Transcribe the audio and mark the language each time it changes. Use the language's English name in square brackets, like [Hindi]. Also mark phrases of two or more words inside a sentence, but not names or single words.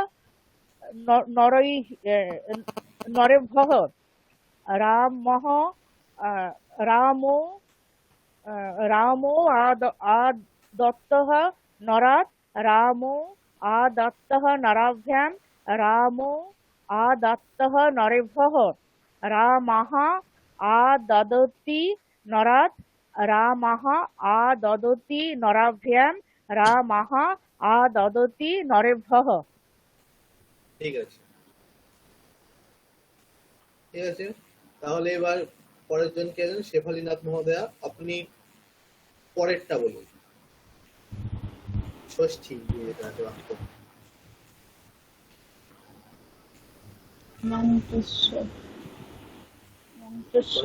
[Sanskrit] নরৈः নরেভ্যः, রামः রামো রামো আদত্তः নরাৎ, রামো আদত্তः নরাভ্যাং, রামো আদত্তः নরেভ্যः, রামः আদদতি নরাৎ, রামः আদদতি নরাভ্যাং, রামः আদদতি নরেভ্যः। [Bangla] ঠিক আছে, ঠিক আছে। তাহলে এবার পরের জন কে আছেন? শেফালীনাথ মহোদয়া, আপনি পরেরটা বলুন। ষষ্ঠী যেটা আছে বাক্য। [Sanskrit] মন্ত্রস্য মন্ত্রস্য